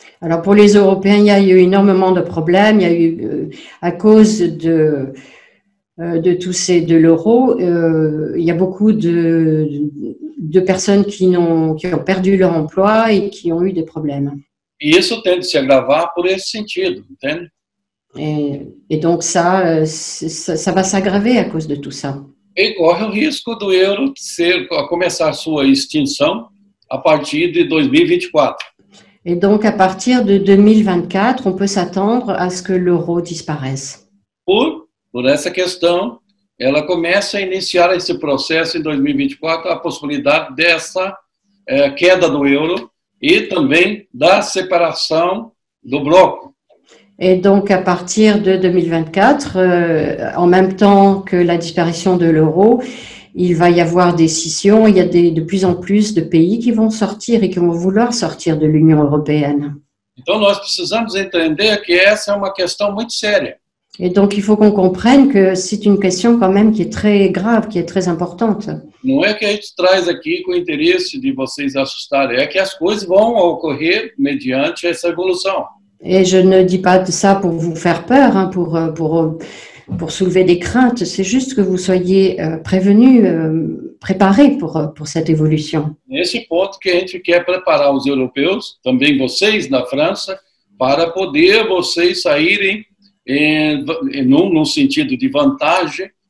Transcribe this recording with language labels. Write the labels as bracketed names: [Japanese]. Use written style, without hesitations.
[French] Alors, pour les Européens, il y a eu énormément de problèmes. Il y a eu, à cause de l'euro, il y a beaucoup de personnes qui ont perdu leur emploi et qui ont eu des problèmes. [Portuguese] E isso tende a se agravar por esse sentido, entende? [French] Et donc ça va s'aggraver à cause de tout ça. [Portuguese] E corre o risco do euro começar a sua extinção a partir de 2024. [French] Et donc à partir de 2024, on peut s'attendre à ce que l'euro disparaisse. [Portuguese] Por essa questão, ela começa a iniciar esse processo em 2024, a possibilidade dessa queda do euro e também da separação do bloco. [French] Et donc à partir de 2024, en même temps que la disparition de l'euro, il va y avoir des scissions. Il y a de plus en plus de pays qui vont sortir et qui vont vouloir sortir de l'Union européenne. [Portuguese] Então nós precisamos entender que essa é uma questão muito séria. [French] Et donc, il faut qu'on comprenne que c'est une question quand même qui est très grave, qui est très importante. [Portuguese] Não é que a gente traz aqui com o interesse de vocês assustarem, é que as coisas vão ocorrer mediante essa evolução. [French] Et je ne dis pas ça pour vous faire peur, hein, pour soulever des craintes. C'est juste que vous soyez prévenus, préparés pour cette évolution. [Portuguese] Nesse ponto que a gente quer preparar os europeus, também vocês na França, para poder vocês saírem num sentido de vantagem